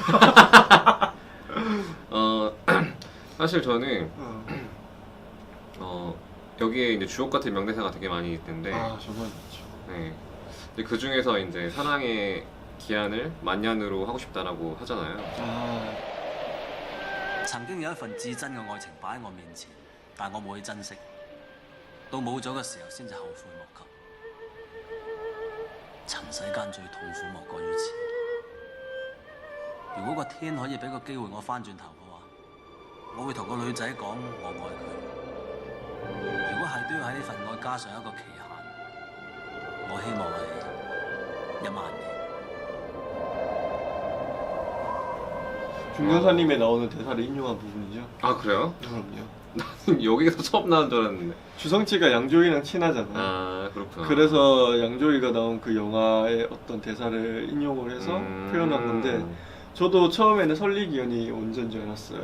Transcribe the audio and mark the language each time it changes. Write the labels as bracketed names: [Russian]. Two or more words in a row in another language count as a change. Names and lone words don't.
[Korean] 사실 저는 여기에 이제 주옥 같은 명대사가 되게 많이 있는데, 아 정말 좋죠. 네. 근데 그 중에서 이제 사랑의 기한을 만년으로 하고 싶다라고 하잖아요. 아 [Cantonese] 曾經有一份至真嘅愛情擺喺我面前，但我冇去珍惜，到冇咗嘅時候先至後悔莫及。塵世間最痛苦莫過於此。如果個天可以俾個機會我翻轉頭嘅話，我會同個女仔講我愛佢。如果係都要喺呢份愛加上一個期限，我希望係1萬年。 [Korean] 중견사님에 나오는 대사를 인용한 부분이죠. 아 그래요? 그럼요. 나는 여기서 처음 나온 줄 알았는데. 주성치가 양조위랑 친하잖아요. 아 그렇구나. 그래서 양조위가 나온 그 영화의 어떤 대사를 인용을 해서 표현한 건데, 저도 처음에는 설리기연이 원전인 줄 알았어요.